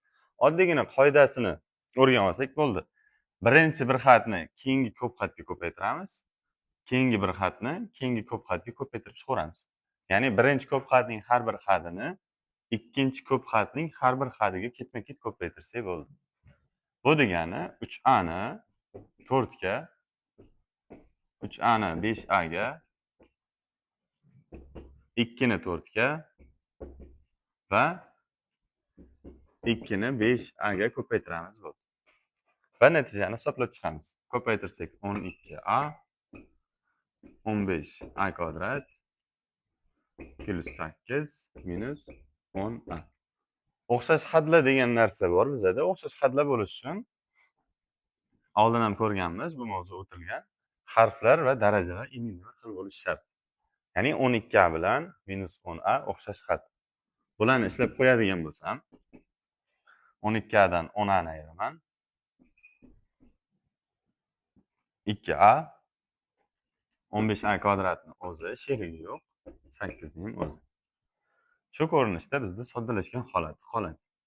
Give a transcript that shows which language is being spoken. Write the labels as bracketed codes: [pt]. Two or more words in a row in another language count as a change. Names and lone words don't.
[uz] Oddiygina qoidasini o'rganib olsak bo'ldi. Birinchi bir xatni keyingi ko'p xatga ko'paytiramiz, keyingi bir xatni keyingi ko'p xatga ko'paytirib chiqaramiz. Ya'ni birinchi ko'p xatning har bir xatini ikkinchi ko'p xatning har bir xatiga ketma-ket ko'paytirsak bo'ldi. Bu degani 3a ni 4 ga, 3a ni 5a ga, 2 ni 4 ga va 2 ni 5a ga ko'paytiramiz bo'ldi. Va natijani hisoblab chiqamiz. Ko'paytirsak 12a 15a kvadrat plus 8 minus 10a. O'xshash xatlar degan narsa bor bizada. O'xshash xatlar bo'lish uchun oldin ham ko'rganmiz, bu mavzu o'tilgan. Harflar va darajalar immuniy xil bo'lishi shart. Ya'ni 12a bilan minus 10a o'xshash xat. Bularni ishlab qo'yadigan bo'lsam, 12a dan 10a ni ayiraman. 2a 15a kvadratni o'zi, sherigi yo'q, 8 ning o'zi. Shu ko'rinishda bizda soddalashgan holat qoladi.